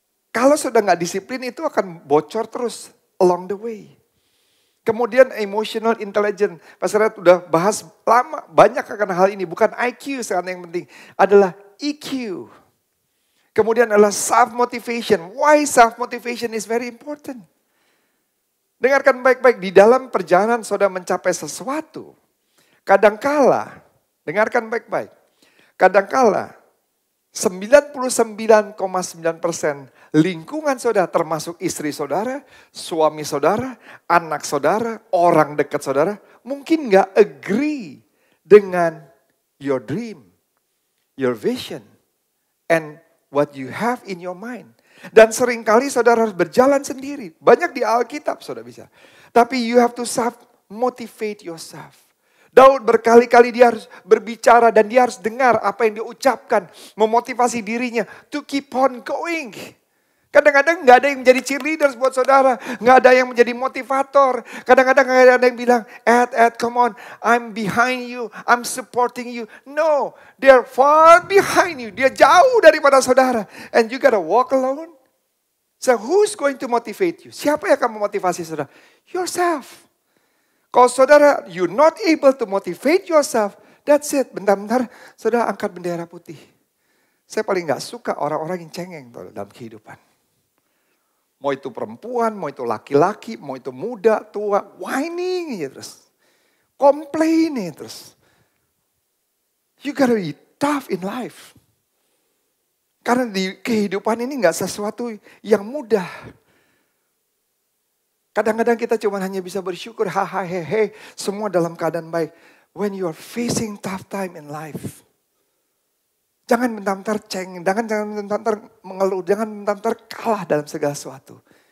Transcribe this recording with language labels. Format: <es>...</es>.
<id>Kalau saudara nggak disiplin itu akan bocor terus</id> <en>along the way.</en> <id>Kemudian emotional intelligence. Pastor Red udah bahas lama, banyak akan hal ini. Bukan IQ sekarang yang penting, adalah EQ. Kemudian adalah self-motivation.</id> <en>Why self-motivation is very important.</en> <id>Dengarkan baik-baik, di dalam perjalanan saudara mencapai sesuatu. Kadangkala, dengarkan baik-baik. Kadangkala 99,9% lingkungan saudara termasuk istri saudara, suami saudara, anak saudara, orang dekat saudara mungkin gak agree dengan</id> <en>your dream, your vision, and what you have in your mind.</en> <id>Dan seringkali saudara harus berjalan sendiri. Banyak di Alkitab saudara bisa.</id> <en>Tapi you have to self-motivate yourself.</en> <id>Daud berkali-kali dia harus berbicara dan dia harus dengar apa yang dia ucapkan. Memotivasi dirinya</id> <en>to keep on going.</en> <id>Kadang-kadang gak ada yang menjadi cheerleaders buat saudara. Gak ada yang menjadi motivator. Kadang-kadang gak ada yang bilang,</id> <en>Ed, come on, I'm behind you, I'm supporting you. No, they're far behind you.</en> <id>Dia jauh daripada saudara.</id> <en>And you gotta walk alone. So who's going to motivate you?</en> <id>Siapa yang akan memotivasi saudara?</id> <en>Yourself.</en> <id>Kalau saudara,</id> <en>you're not able to motivate yourself, that's it.</en> <id>Bentar-bentar, saudara angkat bendera putih. Saya paling gak suka orang-orang yang cengeng dalam kehidupan. Mau itu perempuan, mau itu laki-laki, mau itu muda, tua, whining ya terus. Complain ya terus.</id> <en>You gotta be tough in life.</en> <id>Karena di kehidupan ini gak sesuatu yang mudah. Kadang-kadang kita cuma hanya bisa bersyukur, hehe, semua dalam keadaan baik.</id> <en>When you are facing tough time in life,</en> <id>jangan bentar-bentar jangan bentar-bentar mengeluh, jangan bentar-bentar kalah dalam segala sesuatu.</id>